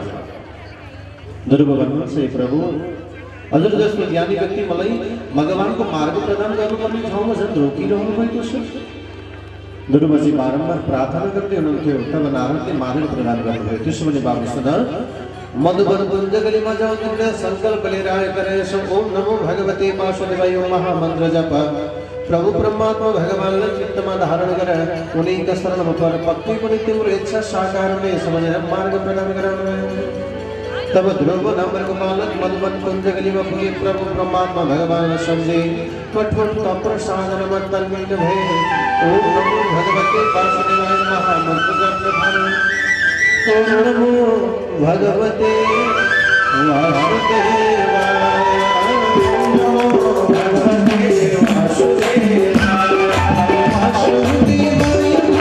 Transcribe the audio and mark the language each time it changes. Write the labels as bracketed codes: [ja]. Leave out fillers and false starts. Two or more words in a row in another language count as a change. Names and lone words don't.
[ne] ध्रुव भन्नुहुन्छ हे प्रभु हजुर जस्तो ज्ञानी व्यक्ति मलाई भगवानको मार्ग प्रदान गर्नुपर्ने ठाउँमा झन् रोकिरहनु भएको छ ध्रुवजी बारम्बार प्रार्थना गर्दै हुनुहुन्थ्यो तब नारदले मार्ग प्रदान गर्नुभयो त्यसो भने बाबु सुन मधुबन कुञ्जगलीमा जाउँ तिमीले सङ्कल्प लिएर आएका रहेछौ ओम [sa] नमो भगवते वासुदेवाय [ne] महामन्त्र जप प्रभु परमात्मा भगवानलाई चित्तमा धारण गर उनीका शरणमा पर पक्कै पनि तिम्रो इच्छा साकार हुने समझेर मार्ग प्रदान गराउनुभयो तब ध्रुव नामको बालक मधुबन कुञ्जगलीमा पुगे प्रभु परमात्मा भगवानलाई सम्झे कठोर तप साधनमा तन्मय भए [sa] ओम नमो भगवते वासुदेवाय [ne] महामन्त्र जप [sa] ओम नमो भगवते वासुदेवाय नमो भगवते वासुदेवाय वासुदेवाय